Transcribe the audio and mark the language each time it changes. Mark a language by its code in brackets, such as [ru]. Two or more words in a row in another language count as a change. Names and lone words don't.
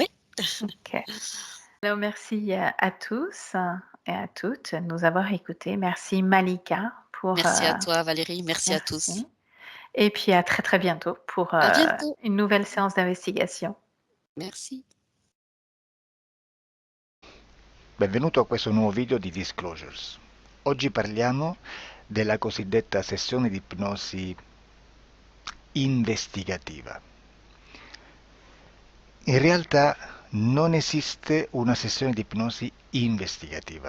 [fr] OK. Alors merci à tous et à toutes de nous avoir écoutés. Merci Malika pour, merci à toi Valérie, merci à tous. merci et puis à très, très bientôt pour, À bientôt. une nouvelle séance d'investigation. Merci. [it] Benvenuto a questo nuovo video di Disclosures. Oggi parliamo della cosiddetta sessione di ipnosi investigativa. In realtà non esiste una sessione di ipnosi investigativa.